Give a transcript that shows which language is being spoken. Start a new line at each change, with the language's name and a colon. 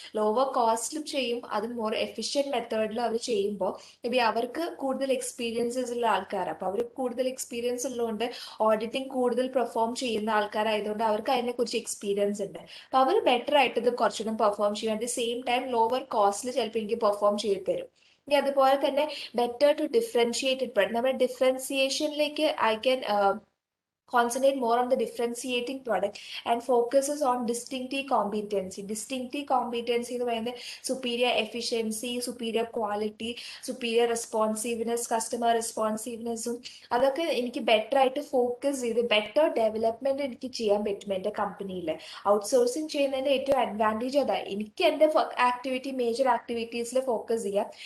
Malayalam: Lower കോസ്റ്റിലും ചെയ്യും, അത് more efficient മെത്തേഡിൽ അവർ ചെയ്യുമ്പോൾ മേ ബി അവർക്ക് കൂടുതൽ എക്സ്പീരിയൻസസ് ഉള്ള ആൾക്കാരാണ്. അപ്പോൾ അവർ കൂടുതൽ എക്സ്പീരിയൻസ് ഉള്ളതുകൊണ്ട് ഓഡിറ്റിംഗ് കൂടുതൽ പെർഫോം ചെയ്യുന്ന ആൾക്കാരായതുകൊണ്ട് അവർക്ക് അതിനെക്കുറിച്ച് എക്സ്പീരിയൻസ് ഉണ്ട്. അപ്പോൾ അവർ ബെറ്റർ ആയിട്ട് ഇത് കുറച്ചുകൂടെ പെർഫോം ചെയ്യും. At the same time lower കോസ്റ്റിൽ ചിലപ്പോൾ എനിക്ക് പെർഫോം ചെയ്ത് തരും. ഇനി അതുപോലെ തന്നെ
English: Better to differentiated നമ്മുടെ ഡിഫറൻസിയേഷനിലേക്ക് I can concentrate more on the differentiating product and focuses on distinctive competency.
Malayalam: Distinctive competency എന്ന് പറയുന്നത് superior efficiency, superior quality, superior responsiveness, customer responsiveness, അതൊക്കെ എനിക്ക് ബെറ്റർ ആയിട്ട് ഫോക്കസ് ചെയ്ത് ബെറ്റർ ഡെവലപ്മെന്റ് എനിക്ക് ചെയ്യാൻ പറ്റും എൻ്റെ കമ്പനിയിൽ. ഔട്ട്സോഴ്സിങ് ചെയ്യുന്നതിന്റെ ഏറ്റവും അഡ്വാൻറ്റേജ് അതാണ്, എനിക്ക് എൻ്റെ മേജർ ആക്ടിവിറ്റീസിൽ ഫോക്കസ് ചെയ്യാം.